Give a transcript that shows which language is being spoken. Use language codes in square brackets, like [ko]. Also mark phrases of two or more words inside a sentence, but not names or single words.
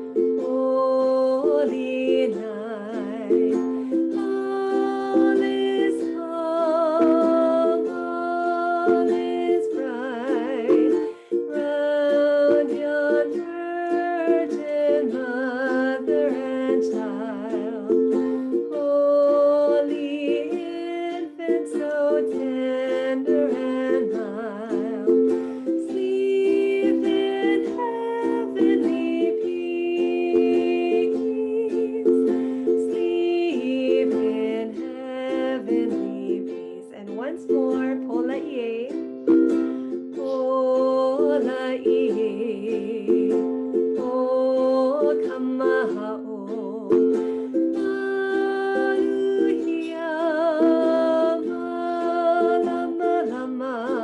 [en] holy night, all is calm, all is bright, round yon virgin mother and child, holy infant so tender and mild. Sleep in heavenly peace. Sleep in heavenly peace. And once more, [haw] pola ie, pola ie, o kamahao, maluhia, malama lama.